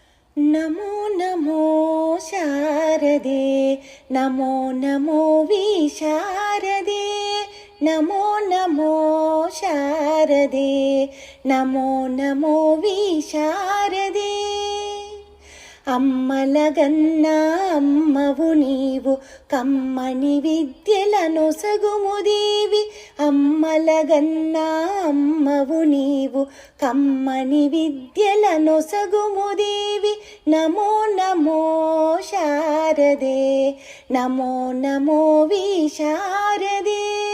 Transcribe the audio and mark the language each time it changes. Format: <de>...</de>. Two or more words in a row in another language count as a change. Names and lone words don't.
<sa>नमो नमो शारदे नमो नमो विशारदे नमो नमो शारदे नमो नमो विशारदे</sa> <te>అమ్మలగన్న అమ్మవు నీవు కమ్మని విద్యలనొసగుము దేవి అమ్మలగన్న అమ్మవు నీవు కమ్మని విద్యలనొసగుము దేవి</te> <sa>నమో నమో శారదే నమో నమో విశారదే</sa>